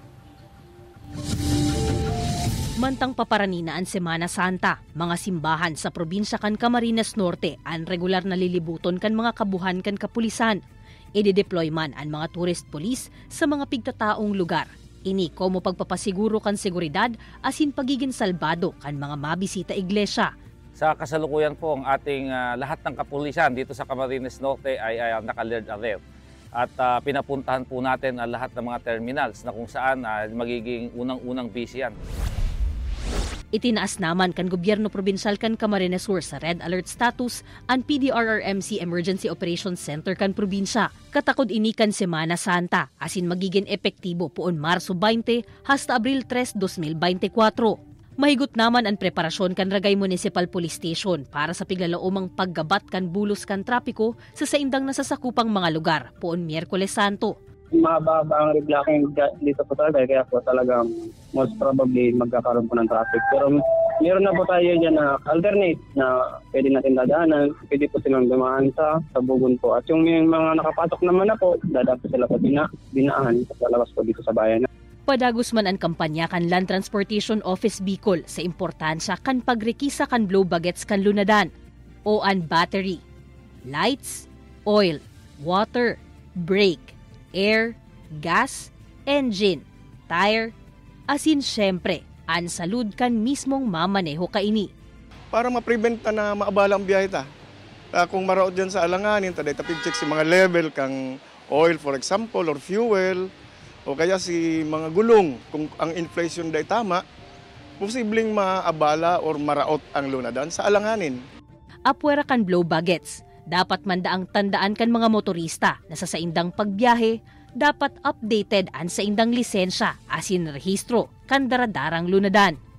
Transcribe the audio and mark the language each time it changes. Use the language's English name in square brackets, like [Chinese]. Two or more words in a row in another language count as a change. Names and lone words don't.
[Bikol] Mantang paparanina ang Semana Santa, mga simbahan sa probinsya kan Camarines Norte ang regular na lilibuton kan mga kabuhan kan kapulisan. I-deploy man ang mga tourist police sa mga pigtataong lugar. Ini komo pagpapasiguro kan seguridad asin pagiging salbado kan mga mabisita iglesia. [Filipino] Sa kasalukuyan po ang ating lahat ng kapulisan dito sa Camarines Norte ay naka-alert alert. At pinapuntahan po natin ang lahat ng mga terminals na kung saan magiging unang-unang busy yan. [Bikol] Itinaas naman kan gobyerno probinsyal kan Camarines Sur sa red alert status ang PDRRMC Emergency Operations Center kan probinsya. Katakod ini kan Semana Santa asin magiging epektibo poon Marso 20 hasta Abril 3, 2024. Mahigot naman ang preparasyon kan Ragay Municipal Police Station para sa piglalaomang paggabat kan bulos kan trapiko sa saindang nasasakupang mga lugar poon Miyerkules Santo. [Filipino] Mababa ang reblocking dito po talaga kaya po talagang [English] most probably [Filipino] magkakaroon po ng traffic. Pero meron na po tayo dyan na alternate na pwede natin dadaanan. Pwede po silang dumaan sa Bugon po. At yung mga nakapasok naman na po, dadapos sila pa binaan sa labas po dito sa bayan. [Bikol] Padagos man ang kampanya kan Land Transportation Office Bicol sa importansya kan pagrekisa kan blow bagets kan lunadan o an [English] battery, lights, oil, water, brake, air, gas, engine, tire, [Bikol] asin syempre, ang salud kan mismong mamaneho kaini. Para ma-prevent na maabala ang biyahe ta. Kung maraot dyan sa alanganin, taday tapig-check si mga level kang oil [English] for example [Bikol] or fuel o kaya si mga gulong. Kung ang inflation day tama, posibleng maabala or maraot ang lunadan sa alanganin. Apwera kan blow bagets. Dapat mandaang tandaan kan mga motorista na sa saindang pagbiyahe, dapat updated ang saindang lisensya asin rehistro kan daradarang lunadan.